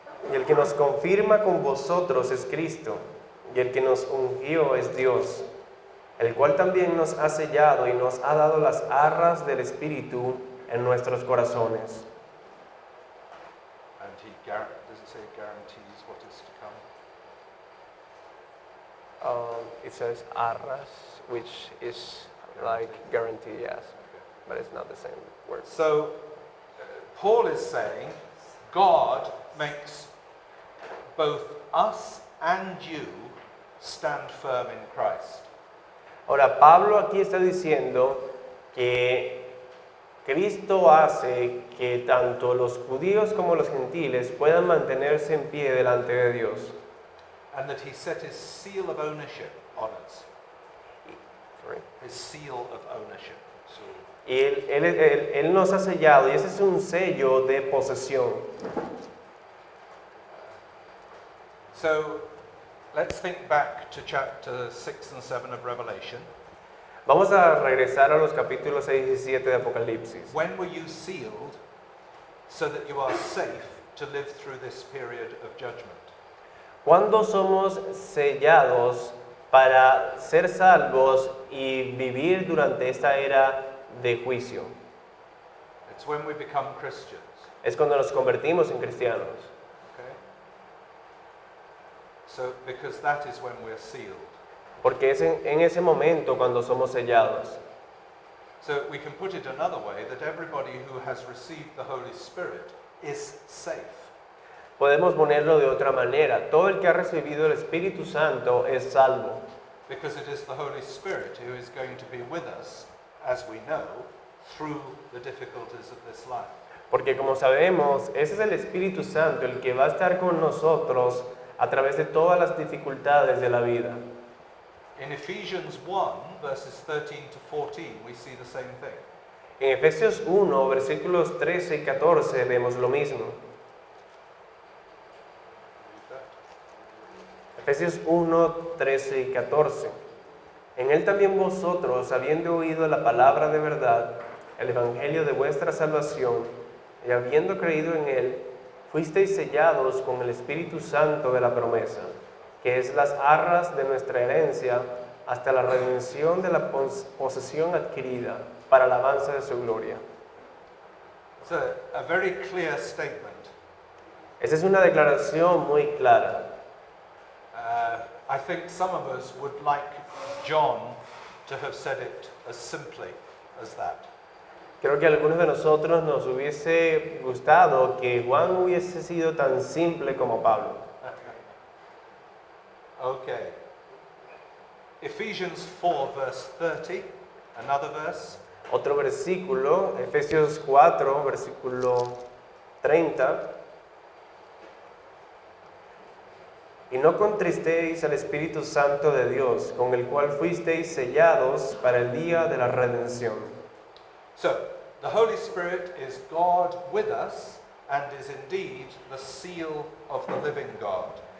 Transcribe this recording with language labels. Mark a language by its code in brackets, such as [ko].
[es] Y el que nos confirma con vosotros es Cristo, y el que nos ungió es Dios, el cual también nos ha sellado y nos ha dado las arras del Espíritu en nuestros corazones. [en] And does it say guarantees what is to come? It says arras, which is like guarantee, yes, but it's not the same word. So, Paul is saying, God makes both us and you stand firm in Christ. [es] Ahora, Pablo aquí está diciendo que Cristo hace que tanto los judíos como los gentiles puedan mantenerse en pie delante de Dios. [en] And that he set his seal of ownership on us. Sorry. His seal of ownership. [es] Y él nos ha sellado, y ese es un sello de posesión. [en] So, let's think back to chapter 6 and 7 of Revelation. [es] Vamos a regresar a los capítulos 6 y 7 de Apocalipsis. [en] When were you sealed so that you are safe to live through this period of judgment? [es] ¿Cuándo somos sellados para ser salvos y vivir durante esta era de juicio? [en] It's when we become Christians. [es] Es cuando nos convertimos en cristianos. [en] Okay? So, because that is when we're sealed. [es] porque es en ese momento cuando somos sellados. [en] So we can put it another way, that everybody who has received the Holy Spirit is safe. [es] Podemos ponerlo de otra manera, todo el que ha recibido el Espíritu Santo es salvo, [en] Because it is the Holy Spirit who is going to be with us, as we know, through the difficulties of this life. [es] porque como sabemos, ese es el Espíritu Santo el que va a estar con nosotros a través de todas las dificultades de la vida. [en] In Ephesians 1, verses 13 to 14, we see the same thing. [es] En Efesios 1, versículos 13 y 14 vemos lo mismo. Efesios 1, 13 y 14. En él también vosotros, habiendo oído la palabra de verdad, el evangelio de vuestra salvación, y habiendo creído en él, fuisteis sellados con el Espíritu Santo de la promesa, que es las arras de nuestra herencia, hasta la redención de la posesión adquirida, para la alabanza de su gloria. [en] It's a very clear statement. [es] Esa es una declaración muy clara. [en] I think some of us would like John to have said it as simply as that. [es] Creo que a algunos de nosotros nos hubiese gustado que Juan hubiese sido tan simple como Pablo. [en] Okay. Ephesians 4, verse 30, another verse. [es] Otro versículo, Efesios 4, versículo 30. Y no contristéis al Espíritu Santo de Dios, con el cual fuisteis sellados para el día de la redención. [en] So, the Holy Spirit is God with us and is indeed the seal of the living God.